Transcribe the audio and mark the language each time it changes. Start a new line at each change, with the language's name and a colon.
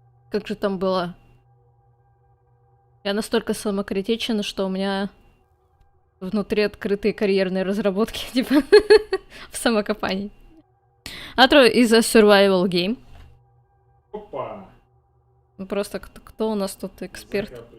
Russian: Как же там было? Я настолько самокритичен, что у меня внутри открытые карьерные разработки, типа, в самокопании.
English: Outro is a survival game.
Russian: Опа! Просто кто у нас тут эксперт?